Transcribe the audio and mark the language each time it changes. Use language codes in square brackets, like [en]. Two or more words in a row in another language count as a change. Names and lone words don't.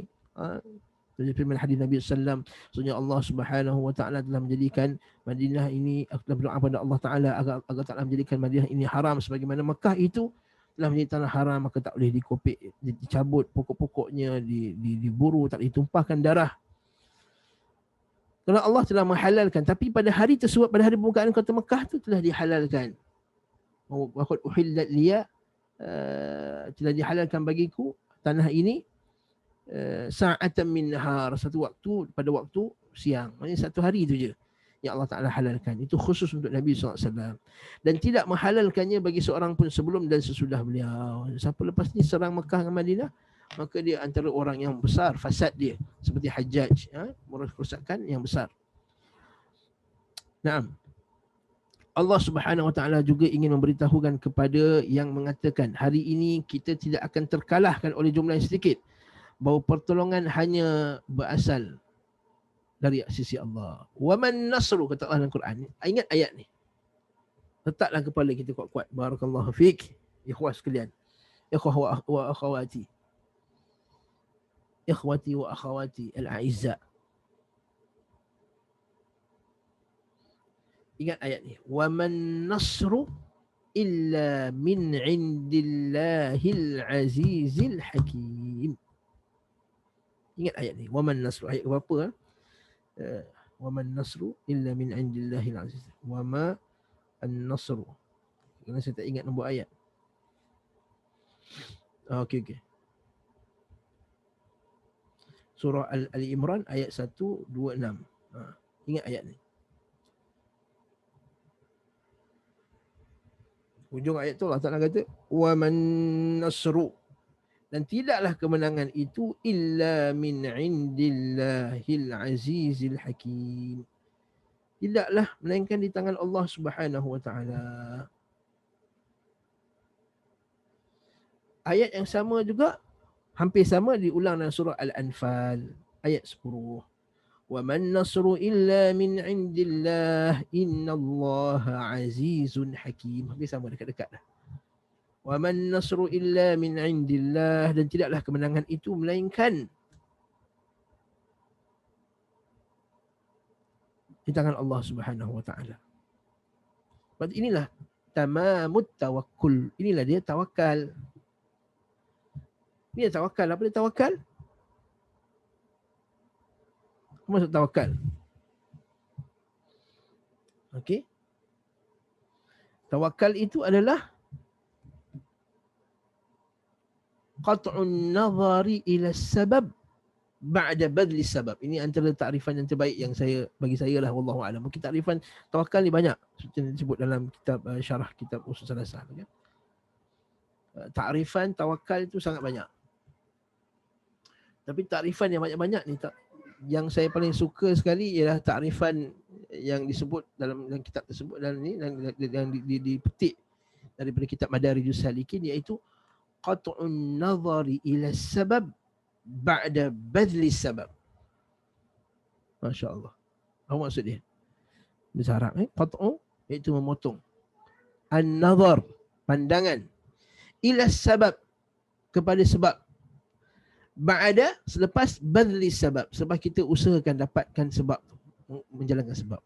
[ms] Dari firman hadis Nabi sallallahu alaihi wasallam, sebenarnya Allah Subhanahu wa taala telah menjadikan Madinah ini, telah berdoa kepada Allah taala agar taklah menjadikan Madinah ini haram sebagaimana Mekah itu telah menjadi tanah haram, maka tak boleh dikopik, dicabut pokok-pokoknya, diburu, tak boleh tumpahkan darah. Kerana Allah telah menghalalkan, tapi pada hari tersebut, pada hari pembukaan kota Mekah tu telah dihalalkan. [ar] وقد أحلت لي, [ms] telah dihalalkan bagiku tanah ini [ar] ساعة من نهار, [ms] satu waktu pada waktu siang. Maksudnya satu hari itu je yang Allah Ta'ala halalkan. Itu khusus untuk Nabi SAW. Dan tidak menghalalkannya bagi seorang pun sebelum dan sesudah beliau. Siapa lepas ni serang Mekah dan Madinah, maka dia antara orang yang besar fasad dia, seperti Hajjaj, kerosakan yang besar. Naam. Allah Subhanahu Wa Taala juga ingin memberitahukan kepada yang mengatakan hari ini kita tidak akan terkalahkan oleh jumlah yang sedikit, bahawa pertolongan hanya berasal dari sisi Allah. [ar] وما النصر, [ms] kata Allah dalam Quran. Ingat ayat ni. Letaklah kepala kita kuat-kuat. [ar] بارك الله فيك, [ms] ikhwah sekalian. [ar] إخوة وأخواتي. إخوتي وأخواتي الأعزاء. [ms] Ingat ayat ni. [ar] وما النصر إلا من عند الله العزيز الحكيم. [ms] Ingat ayat ni. [ar] وما النصر. [ms] Ayat berapa? [ar] وما النصر إلا من عند الله العزيز. وما النصر. [ms] Kerana saya tak ingat nombor ayat. Okey. Surah Al-Imran ayat 126. Ingat ayat ni. Hujung ayat tu Allah Ta'ala kata [ar] وما النصر, [ms] dan tidaklah kemenangan itu [ar] إلا من عند الله العزيز الحكيم. [ms] Tidaklah melainkan di tangan Allah Subhanahu wa taala. Ayat yang sama juga, hampir sama, diulang dalam surah Al-Anfal ayat 10. [ar] وما النصر إلا من عند الله إن الله عزيز حكيم. [ms] Hampir sama, dekat-dekat dah. [ar] وما النصر إلا من عند الله, [ms] dan tidaklah kemenangan itu melainkan di tangan Allah Subhanahu wa taala. Sebab inilah [ar] تمام التوكل. [ms] Inilah dia tawakal. Ini tawakal. Apa dia tawakal? Apa maksud tawakal? Okey. Tawakal itu adalah [ar] قطع النظر إلى السبب بعد بذل السبب. [ms] Ini antara takrifan yang terbaik yang bagi saya lah, [ar] والله أعلم. [ms] Mungkin takrifan tawakal ni banyak seperti yang disebut dalam kitab syarah kitab usul salasah kan. Takrifan tawakal itu sangat banyak. Tapi takrifan yang banyak-banyak ni yang saya paling suka sekali ialah takrifan yang disebut dalam kitab tersebut, dalam ni yang dipetik daripada kitab Madarijus Salikin, iaitu [ar] قطع النظر إلى السبب بعد بذل السبب. ما شاء الله. [ms] Apa maksud dia? Bahasa Arab qat'u iaitu memotong. An-nazar, pandangan. [ar] إلى السبب, [ms] kepada sebab. Ba'da, selepas [ar] بذل السبب, [ms] sebab kita usahakan dapatkan sebab tu, menjalankan sebab.